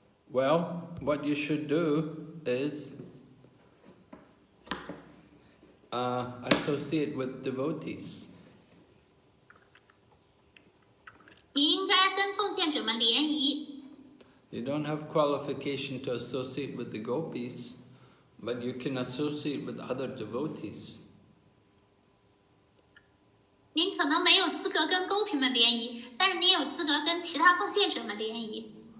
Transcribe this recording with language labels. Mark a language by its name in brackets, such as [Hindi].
[English] Well, what you should do is associate with devotees. [Chinese] 你应该跟奉献者们联谊。 [English] You don't have qualification to associate with the Gopis, but you can associate with other devotees. [Chinese] 您可能没有资格跟 Gopi 们联谊，但是您有资格跟其他奉献者们联谊。